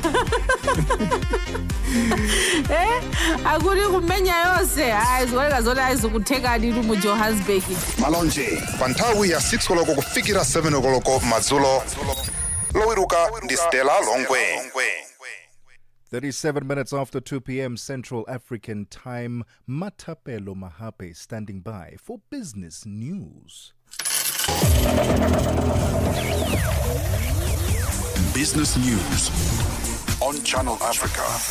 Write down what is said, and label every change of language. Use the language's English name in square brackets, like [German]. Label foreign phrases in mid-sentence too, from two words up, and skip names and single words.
[Nyanja] Akuti kumenya yonse aziwoneka zoti azikutheka ndithu mu Johannesburg. Malonje pa nthawi ya 6 koloko kufikira 7 koloko madzulo. Lowiruka ndi Stella Longwe. [English] 37 minutes after 2 p.m. Central African Time, Matapelo Mahape standing by for business news. Business news on Channel Africa.